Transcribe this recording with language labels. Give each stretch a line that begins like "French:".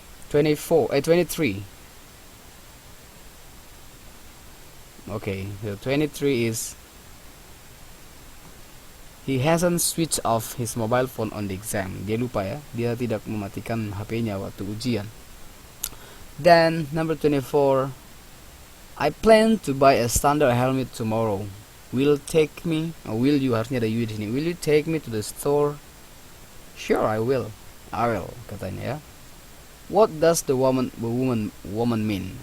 English: 23. Okay, the 23 is he hasn't switched off his mobile phone on the exam.
Indonesian: Dia lupa, ya, dia tidak mematikan HP-nya waktu ujian.
English: Then number 24, I plan to buy a standard helmet tomorrow. Will you
Indonesian: harusnya ada you di sini.
English: Will you take me to the store? Sure, I will.
Indonesian: Katanya, ya.
English: What does the woman mean?